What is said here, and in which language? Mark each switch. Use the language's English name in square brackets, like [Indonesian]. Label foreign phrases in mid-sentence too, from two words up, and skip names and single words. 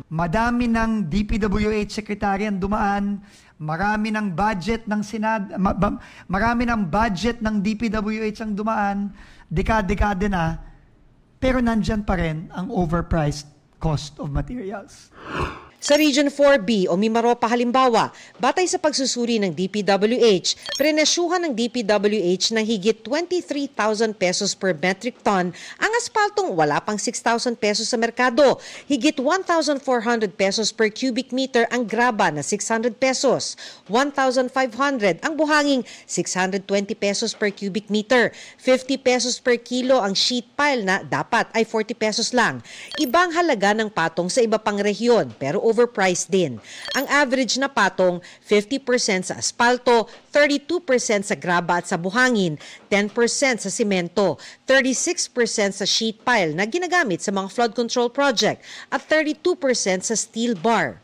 [Filipino] Madami ng DPWH Secretary ang dumaan, marami ng budget ng marami ng budget ng DPWH ang dumaan, dekada na, pero nandyan pa rin ang [English] overpriced cost of materials. [Filipino] Sa Region 4B o Mimaropa halimbawa, batay sa pagsusuri ng DPWH, prenesyuhan ng DPWH ng higit 23,000 pesos [English] per metric ton [Filipino] ang aspaltong wala pang 6,000 pesos sa merkado. Higit 1,400 pesos [English] per cubic meter [Filipino] ang graba na 600 pesos. 1,500 ang buhanging 620 pesos [English] per cubic meter. [Filipino] 50 pesos [English] per kilo [Filipino] ang [English] sheet pile [Filipino] na dapat ay 40 pesos lang. Ibang halaga ng patong sa iba pang rehiyon pero overpriced din. Ang average na patong, 50% sa aspalto, 32% sa graba at sa buhangin, 10% sa simento, 36% sa [English] sheet pile [Filipino] na ginagamit sa mga [English] flood control project [Filipino] at 32% sa [English] steel bar.